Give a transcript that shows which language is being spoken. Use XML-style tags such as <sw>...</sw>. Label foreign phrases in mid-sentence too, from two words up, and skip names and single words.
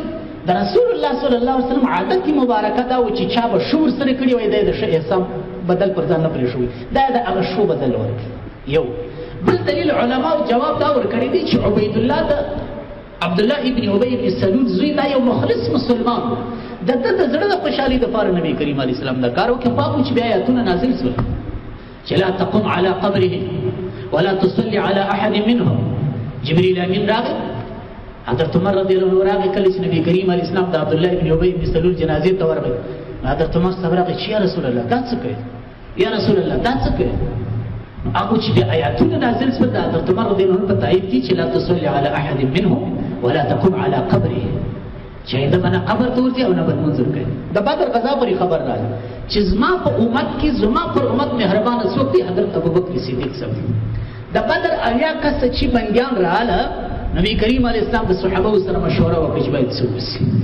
<ps>د رسول الله</ps> <ar>صلی الله علیه وسلم</ar> <ps>عادت مبارکه دا و چې چا به شور سره کړي وای دی د ښه احسان بدل پر ځان نه پرې شوی، دا د هغه شو بدل ورکړي. یو بل دلیل علماو جواب دا ورکړی دی چې عبید الله د عبدالله ابن ابی ابن سلول زوی دا یو مخلص مسلمان د ده د زړه د خوشحالي دپاره نبی کریم</ps> <ar>علیه السلام</ar> <ps>دا کار وکړي. پاک چې بیا آیاتونه نازل شول چې</ps> <ar>لا تقم علی قبره ولا تصلي علی احد منهم.</ar> <ps>جبریل امین راغی، حضرت عمر</ps> <ar>رضی الله عنه</ar> <ps>راغی کله چې نبی کریم</ps> <ar>علیه السلام</ar> <ps>د عبدالله ابن ابی ابن سلول جنازې ته ورغی. حضرت عمر صاحب راغی چې</ps> <ar>یا رسول الله</ar> <ps>دا څه کوي؟</ps> <ar>یا رسول الله</ar> <ps>دا څه کوي؟ هغه چې بیا آیاتونه نازل شول د حضرت عمر</ps> <ar>رضی الله عنه</ar> <ps>په تایید دي چې</ps> <ar>لا تصلي علی احد منهم ولا تقم علی قبره،</ar> <ps>چې د باندې قبر ته ورځي او نه بل منظور کوي. د بدر غزا پورې خبر راځي چې زما په امت کې زما پر امت مهربانه څوک دی؟ حضرت ابوبکر صدیق صاحب. د بدر 80 کسه چې بندیان رااله، نبی کریم</ps> <ar>علیه السلام</ar> <ps>د صحابه سره مشوره وکړه چې باید څه وشي.</ps>